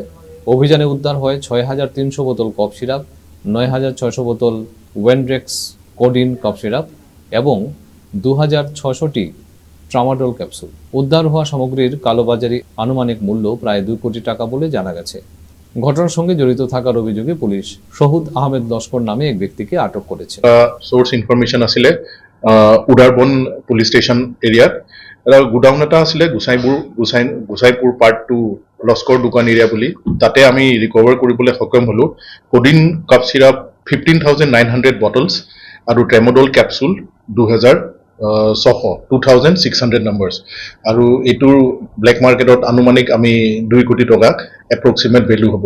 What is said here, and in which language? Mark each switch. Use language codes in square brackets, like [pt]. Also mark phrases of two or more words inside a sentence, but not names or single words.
[bn] অভিযানে উদ্ধার হয় 6300 বোতল [en] cough syrup, [bn] 9600 বোতল ওয়েন্ড্রেক্স [en] codeine cough syrup [bn] এবং 2600টি [en] tramadol capsule. [bn] উদ্ধার হওয়া সামগ্রীর কালোবাজারি আনুমানিক মূল্য প্রায় 2 কোটি টাকা বলে জানা গেছে। ঘটনার সঙ্গে জড়িত থাকার অভিযোগে পুলিশ শহুদ আহমেদ লস্কর নামে এক ব্যক্তিকে আটক করেছে। [en] source information [as] আছিলে উদাৰবন [en] police station [as] এৰিয়াত এটা গোডাউন এটা আছিলে গোসাইপুৰ পাৰ্ট 2 লস্কৰ দোকান এৰিয়া বুলি, তাতে আমি ৰিকভাৰ কৰিবলৈ সক্ষম হলো [en] codeine cough syrup [as] 15,900 বটলছ আৰু [en] tramadol capsule [as] 2,600 নাম্বাৰছ, আৰু এইটোৰ [en] black marketত [as] আনুমানিক আমি 2 কোটি টকা [en] approximate value [as] হ'ব।